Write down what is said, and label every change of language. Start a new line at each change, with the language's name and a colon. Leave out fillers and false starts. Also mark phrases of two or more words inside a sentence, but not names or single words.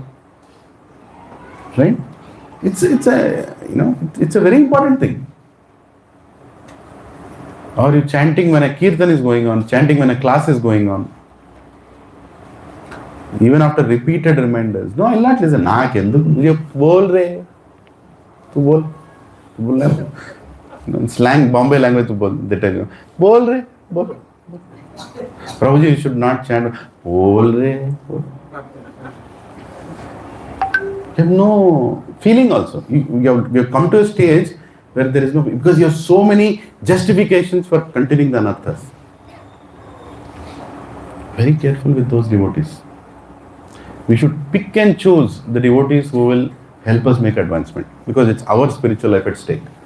English: Right? It's a very important thing. Or you chanting when a kirtan is going on, chanting when a class is going on. Even after repeated reminders. No, I'll not listen.
Hindi: ना केंदु मुझे बोल रहे। तू बोल. तू बोलना.
English: Slang, Bombay language
Hindi: तू बोल.
English: They tell you.
Hindi: बोल रहे। बोल.
English: Prabhuji, you should not chant.
Hindi: बोल रहे। बोल.
English: You have no feeling also. You have come to a stage where there is no, because you have so many justifications for continuing the anarthas. Very careful with those devotees. We should pick and choose the devotees who will help us make advancement, because it's our spiritual life at stake.